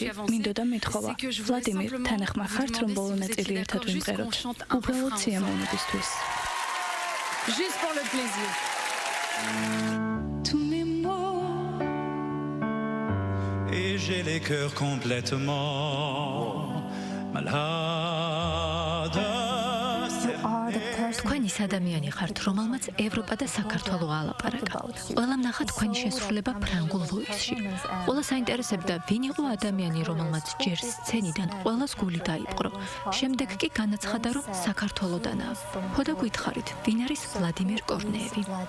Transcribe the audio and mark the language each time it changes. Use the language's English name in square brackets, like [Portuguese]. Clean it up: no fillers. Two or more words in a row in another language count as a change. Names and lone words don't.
[Georgian] მინდოდა მეთხოვა. ვლადიმერ, თანახმარ ხართ, რომ ბოლო ნაწილი ერთად ვიმღეროთ. უბრალოდ სიამოვნებისთვის. [French] Juste pour le plaisir. Tous mes mots Et j'ai les cœurs complètement malades. [Georgian] თქვენ ის ადამიანი ხართ, რომელმაც ევროპა და საქართველო ალაპარაკა. ყველამ ნახა თქვენი შესრულება ფრანგულ ვოისში. ყველა საინტერესებდა, ვინ იყო ადამიანი, რომელმაც ჯერ სცენიდან ყველას გული დაიპყრო. შემდეგ კი განაცხადა, რომ საქართველოდანაა. ხოდა გითხარით, ვინ არის ვლადიმერ კორნეევი?